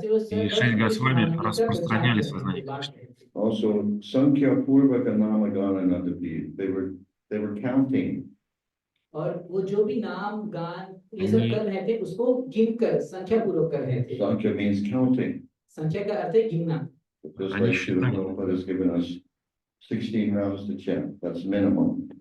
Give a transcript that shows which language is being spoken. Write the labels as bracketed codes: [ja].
[ru] И 6 Госвами распространяли сознание Кришны. [en] Also, [sa] Sankhya Purvaka Namagana Nadapi, [en] they were counting. [hi] और वो जो भी नाम गान ये सब कर रहे थे उसको गिनकर संख्या पूर्वक कर रहे थे. [en] Sankhya means counting. [hi] संख्या का अर्थ है गिनना. [en] Just like Srila Prabhupada has given us 16 rounds to chant, that's minimum.